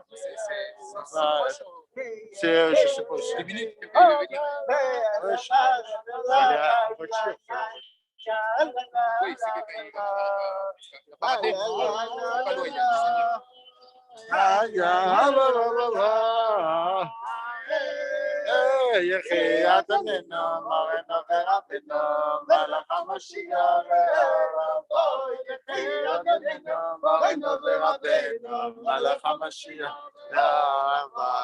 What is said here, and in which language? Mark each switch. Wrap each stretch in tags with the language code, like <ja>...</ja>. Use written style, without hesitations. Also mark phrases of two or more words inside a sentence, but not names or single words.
<fr>C'est, je sais pas, c'est des minutes que vous devez venir. Ouais, je vais aller en voiture. Oui, c'est quelqu'un qui va pas rater. Pas loin.</fr> <he>יחי אדוננו מרנו ורבנו מלך המשיח לעולם. יחי אדוננו מרנו ורבנו מלך המשיח לעולם.</he>